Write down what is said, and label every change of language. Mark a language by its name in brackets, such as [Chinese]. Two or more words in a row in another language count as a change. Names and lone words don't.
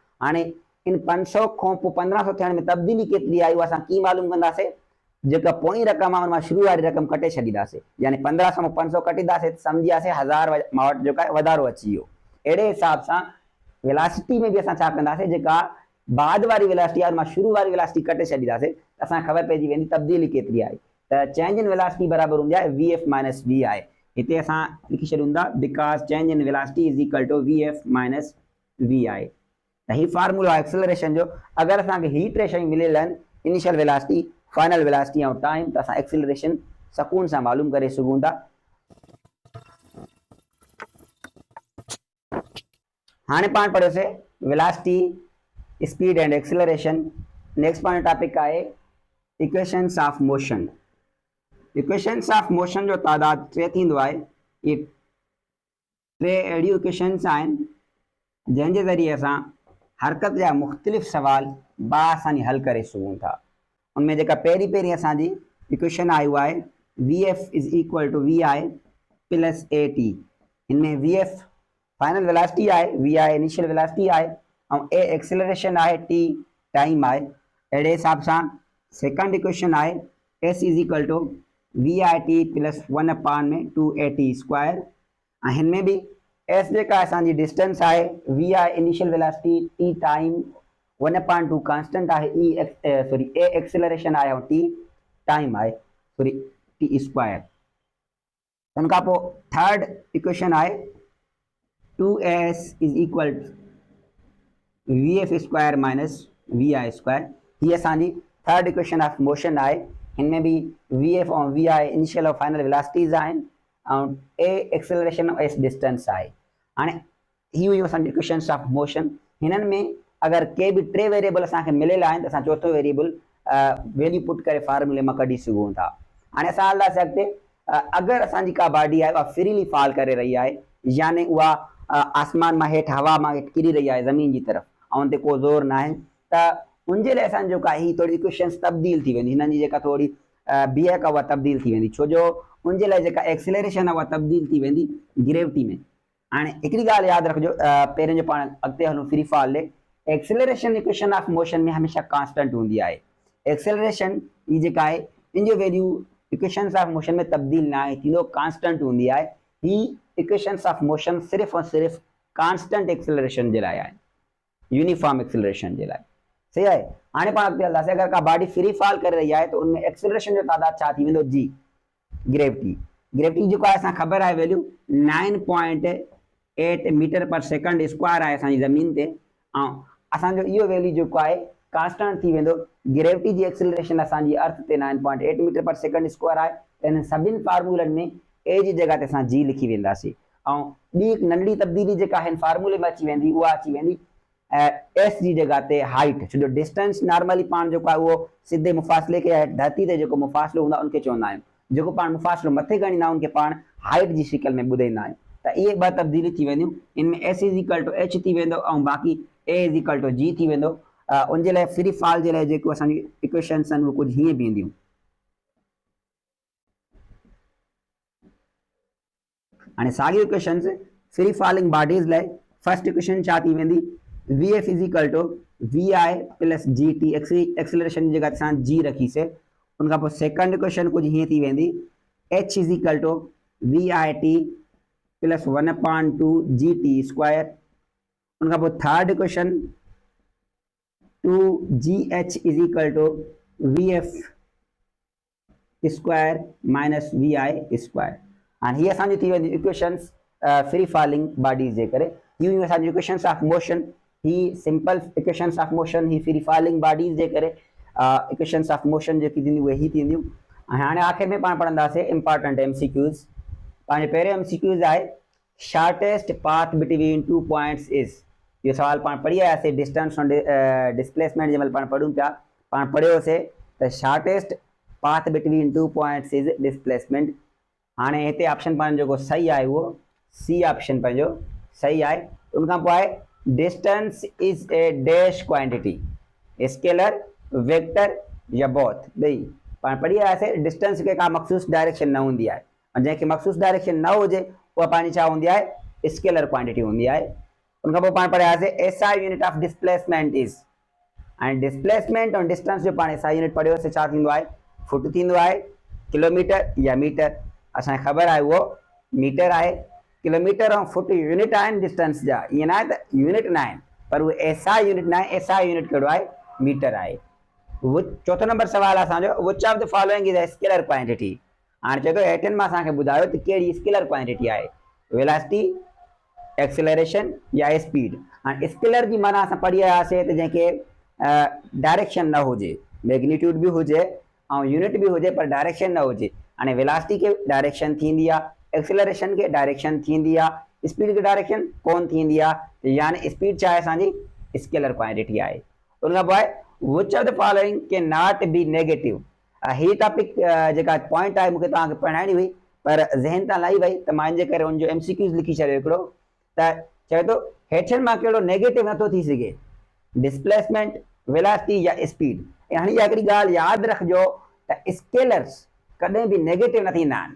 [Sindhi] हाणे इन 500 खां पोइ 1500 थियण में तब्दीली केतिरी आई उहा असां कीअं मालूम कंदासीं, जेका पोइ रक़म आहे उन मां शुरू वारी रक़म कटे छॾींदासीं, यानी 1500 में 500 कटींदासीं त सम्झियासीं 1000 मां वटि जेका आहे वधारो अची वियो। अहिड़े हिसाब सां वेलोसिटी में बि असां छा कंदासीं, जेका बाद वारी वेलोसिटी आहे उन मां शुरू वारी वेलोसिटी कटे छॾींदासीं त असांखे ख़बर पइजी वेंदी तब्दीली केतिरी आहे। त [English] change in velocity [Sindhi] बराबरि हूंदी आहे [English] VF minus VI. [Sindhi] हिते असां लिखी छॾूं था [English] because change in velocity is equal to VF minus VI. [Sindhi] त हीउ फार्मूला आहे एक्सेलरेशन जो। अगरि असांखे हीअ टे शयूं मिलियल आहिनि, [English] initial velocity, final velocity [Sindhi] ऐं टाइम, त असां एक्सेलरेशन सकून सां मालूम करे सघूं था। हाणे पाण पढ़ियोसीं [English] velocity, speed and acceleration. [Sindhi] नेक्स्ट पाण टॉपिक आहे [English] equations of motion. equations of motion [Sindhi] जो तादाद 3 थींदो आहे। ये 3 अहिड़ियूं इक्वेशंस आहिनि जंहिंजे ज़रिए असां हरकत जा मुख़्तलिफ़ सवाल बासानी हल करे सघूं था। उनमें जेका पहिरीं असांजी इक्वेशन आई उहा आहे [English] VF is equal to VI plus AT. [Sindhi] हिनमें VF [English] final velocity [Sindhi] आहे, VI [English] initial velocity [Sindhi] आहे ऐं A एक्सेलरेशन आहे, T टाइम आहे। अहिड़े हिसाब सां [English] second equation आहे S is equal to v i t plus 1/2at square। [Sindhi] हिनमें भी एस जेका असांजी डिस्टेंस आहे, [English] v i initial velocity, T time, [Sindhi] 1/2 कांस्टेंट आहे, [English] A acceleration [Sindhi] आहे ऐं [English] T time [Sindhi] आहे, [English] T square. [Sindhi] उनखां पोइ [English] third equation आहे 2as is equal v f square minus v i square। [Sindhi] ही असांजी [English] third equation of motion [Sindhi] आहे। इनमें भी वी एफ और वी आई इनिशियल और [English] final velocities [Sindhi] आहिनि ऐं [English] A acceleration [Sindhi] और [English] S distance [Sindhi] आहे। हाणे ही हुयूं असांजी [English] equations of motion. [Sindhi] हिननि में अगरि के बि टे वेरिएबल असांखे मिलियल आहिनि त असां चौथो [English] variable value put [Sindhi] करे फार्मूले मां कढी सघूं था। हाणे असां हलंदासीं अॻिते। अगरि असांजी का बॉडी आहे उहा [English] freely fall [Sindhi] करे रही आहे, यानी उहा आसमान मां हेठि हवा मां हेठि किरी रही आहे ज़मीन जी तरफ़ ऐं उन ते को ज़ोर न आहे, त उनजे लाइ असांजो जेका ही थोरी इक्वेशन्स तब्दील थी वेंदी। हिननि जी जेका थोरी बीहक आहे उहा तब्दील थी वेंदी, छो जो उनजे लाइ जेका एक्सेलरेशन आहे उहा तब्दील थी वेंदी ग्रेविटी में। हाणे हिकिड़ी ॻाल्हि यादि रखिजो, पहिरियों जो पाण अॻिते हलूं [English] free fall [Sindhi] ले, एक्सेलरेशन [English] equation of motion [Sindhi] में हमेशह कांस्टेंट हूंदी आहे। एक्सेलरेशन ही जेका आहे इन जो वैल्यू [English] equations of motion [Sindhi] में तब्दील न आहे थींदो, कांस्टेंट हूंदी आहे। ही [English] equations of motion [Sindhi] सिर्फ़ और सिर्फ़ [English] constant acceleration [Sindhi] जे लाइ आहे, [English] uniform acceleration [Sindhi] जे लाइ। सही आहे। हाणे पाण अॻिते हलंदासीं। अगरि का बॉडी [English] free fall [Sindhi] करे रही आहे त उनमें एक्सेलरेशन जो तादाद छा थी वेंदो, [English] g gravity. [Sindhi] ग्रेविटी जेको आहे असां ख़बर आहे वैल्यू [English] 9.8 meter per second square [Sindhi] आहे असांजी ज़मीन ते, ऐं असांजो इहो वैल्यू जेको आहे कांस्टेंट थी वेंदो। ग्रेविटी जी एक्सेलरेशन असांजी अर्थ ते [English] 9.8 meter per second square [Sindhi] आहे। त हिन सभिनी फार्मूलनि में ए जी जॻह ते असां जी लिखी वेंदासीं ऐं ॿी हिकु नंढड़ी तब्दीली जेका हिन फार्मूले में अची वेंदी उहा अची वेंदी एस जी जगह ते हाइट, छो जो [English] distance normally [Sindhi] पाण जेको आहे उहो सीधे मुफ़ासिले खे धरती ते जेको मुफ़ासिलो हूंदो आहे उनखे चवंदा आहियूं, जेको पाण मुफ़ासिलो मथे ॻणींदा आहियूं उनखे पाण हाइट जी शिकल में ॿुधाईंदा आहियूं। त इहे ॿ तब्दीली थी वेंदियूं। इनमें [English] S is equal to H [Sindhi] थी वेंदो ऐं बाक़ी [English] A is equal to G [Sindhi] थी वेंदो। उनजे लाइ [English] free fall [Sindhi] जे लाइ जेको असांजी इक्वेशन्स आहिनि उहे कुझु हीअं बीहंदियूं। हाणे साॻियूं [English] equations free falling bodies [Sindhi] लाइ [English] first equation [Sindhi] छा थी वेंदी, [English] v f is equal to v i plus g t, acceleration [Sindhi] जी जगह असां जी रखीसीं। उनखां पोइ [English] second equation [Sindhi] कुझु हीअं थी वेंदी, [English] h is equal to v i t plus 1/2 g t square. [Sindhi] उनखां पोइ [English] third equation 2gh is equal to v f square minus v i square. [Sindhi] हाणे हीअ असांजी थी वेंदी [English] equations free falling bodies [Sindhi] जे करे। हीअ असांजी [English] equations of motion, [Sindhi] ही [English] simple equations of motion, [Sindhi] ही [English] free falling bodies [Sindhi] जे करे [English] equations of motion [Sindhi] जेकी थींदियूं उहे ही थींदियूं। हाणे आख़िर में पाण पढ़ंदासीं [English] important MCQs. [Sindhi] पंहिंजे पहिरियों [English] MCQs आहे shortest path between two points is. [Sindhi] इहो सवाल पाण पढ़ी आयासीं डिस्टेंस ऐं डिस्प्लेसमेंट जंहिं महिल पाण पढ़ूं पिया, पाण पढ़ियोसीं त [English] shortest path between two points is displacement. [Sindhi] हाणे हिते ऑप्शन पंहिंजो जेको सही आहे उहो सी ऑप्शन पंहिंजो सही आहे। उनखां पोइ आहे [English] distance is a dash quantity, scalar, vector or both. [Sindhi] ॿई पाण पढ़ी आयासीं। डिस्टेंस खे का मख़सूस डायरेक्शन न हूंदी आहे ऐं जंहिंखे मख़सूस डायरेक्शन न हुजे उहा पंहिंजी छा हूंदी आहे, [English] scalar quantity [Sindhi] हूंदी आहे। उनखां पोइ पाण पढ़ियासीं [English] SI unit of displacement is. [Sindhi] ऐं डिस्प्लेसमेंट ऐं डिस्टेंस जो पाण [English] SI unit [Sindhi] पढ़ियोसीं, छा थींदो आहे, फुट थींदो आहे, किलोमीटर या मीटर। असांखे ख़बर आहे उहो मीटर आहे। किलोमीटर ऐं फुट यूनिट आहिनि डिस्टेंस जा, ईअं न आहे त यूनिट न आहिनि, पर उहे [English] SI unit [Sindhi] न आहे। [English] SI unit [Sindhi] कहिड़ो आहे, मीटर आहे। चौथो नंबर सवाल आहे असांजो, [English] which of the following is a scalar quantity. [Sindhi] हाणे चए थो हेठिन मां असांखे ॿुधायो त कहिड़ी [English] scalar quantity [Sindhi] आहे, वेलोसिटी, एक्सेलरेशन या स्पीड। हाणे स्केलर जी माना असां पढ़ी आयासीं त जंहिंखे डायरेक्शन न हुजे, मैग्नीट्यूड बि हुजे ऐं यूनिट बि हुजे पर डायरेक्शन न हुजे। हाणे वेलोसिटी खे डायरेक्शन थींदी आहे, एक्सेलरेशन खे डायरेक्शन थींदी आहे, स्पीड खे डायरेक्शन कोन थींदी आहे, यानी स्पीड छा आहे असांजी, [English] scalar quantity [Sindhi] आहे। उनखां पोइ आहे [English] which of the following can not be negative. [Sindhi] हीअ टॉपिक जेका पॉइंट आहे मूंखे तव्हांखे पढ़ाइणी हुई पर ज़हन तां लही वई त मां इन जे करे उनजो MCQs लिखी छॾियो हिकिड़ो। त चए थो हेठिन मां कहिड़ो नेगेटिव नथो थी सघे, [English] displacement, velocity or speed. [Sindhi] ऐं हाणे इहा हिकिड़ी ॻाल्हि यादि रखिजो त स्केलर्स कॾहिं बि नेगेटिव न थींदा आहिनि।